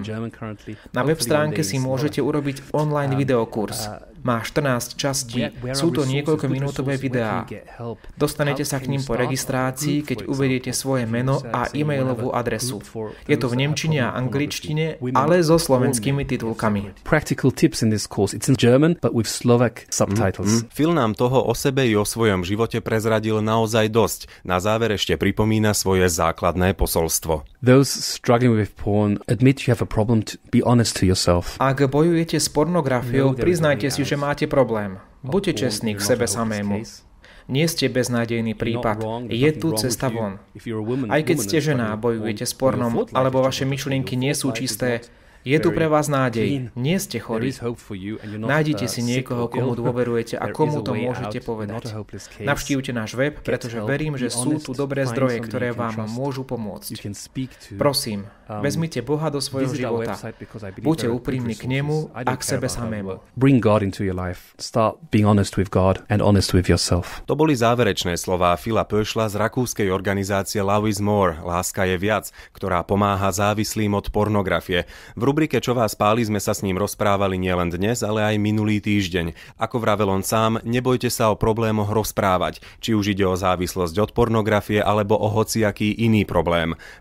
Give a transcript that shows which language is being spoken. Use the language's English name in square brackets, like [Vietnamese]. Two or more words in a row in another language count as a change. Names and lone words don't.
[Slovak] Na web stránke si môžete urobiť online videokurs. Má 14 častí, sú to niekoľkominútové videá. Dostanete sa k ním po registrácii, keď uvediete svoje meno a e-mailovú adresu. Je to v nemčine a angličtine, ale so slovenskými titulkami. [English] Practical tips in this course. It's in German, but with Slovak subtitles. [Slovak] Phil nám toho o sebe i o svojom živote prezradil naozaj dosť. Na záver ešte pripomína svoje základné posolstvo. [English] Those struggling with porn, admit you have a problem, be honest to yourself. [Slovak] Ak bojujete s pornografiou, priznajte si, že máte problém. Buďte čestní k sebe samému. Nie ste beznádejný prípad. Je tu cesta von. Aj keď ste žena a bojujete s pornom, alebo vaše myšlienky nie sú čisté, je tu pre vás nádej. Nie ste chorí. Nájdite si niekoho, komu dôverujete a komu to môžete povedať. Navštívte náš web, pretože verím, že sú tu dobré zdroje, ktoré vám môžu pomôcť. Prosím, vezmite Boha do svojho života. Buďte úprimní k nemu a k sebe samému. [English] Bring God into your life. Start being honest with God and honest with yourself. [Slovak] To boli záverečné slová Phila Pöschla z rakúskej organizácie Love is More, Láska je viac, ktorá pomáha závislým od pornografie. V rubrike Čo vás páli sme sa s ním rozprávali nielen dnes, ale aj minulý týždeň. Ako vravel on sám, nebojte sa o problémoch rozprávať, či už ide o závislosť od pornografie alebo o hociaký iný problém.